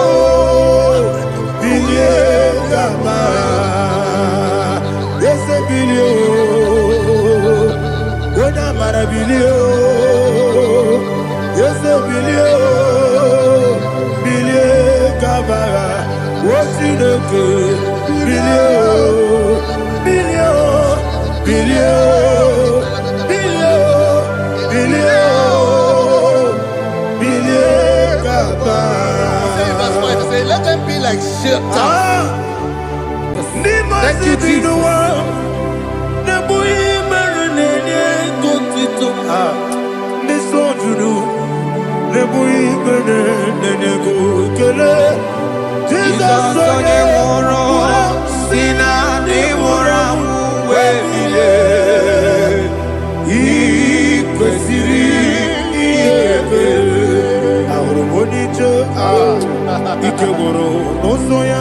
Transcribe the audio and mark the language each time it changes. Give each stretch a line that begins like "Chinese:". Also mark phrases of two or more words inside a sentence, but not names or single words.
Igbo: bilie, kabara, yes, bilie, wona mara bilie, yes, bilie, bilie, kabara,
English: what's in the good,
Igbo: bilie, bilie, bilie, bilie, bilie, bilie, kabara.
English: Verse 5 say, let them be like shelter. Thank you, Jesus.
Igbo: Jesus onye nwụrụ si na ndị nwụrụ anwụ wee bilie. I kwesịrị ihe ekele. Ahụrụ m onye ije ike gwụrụ n'ụzọ ya.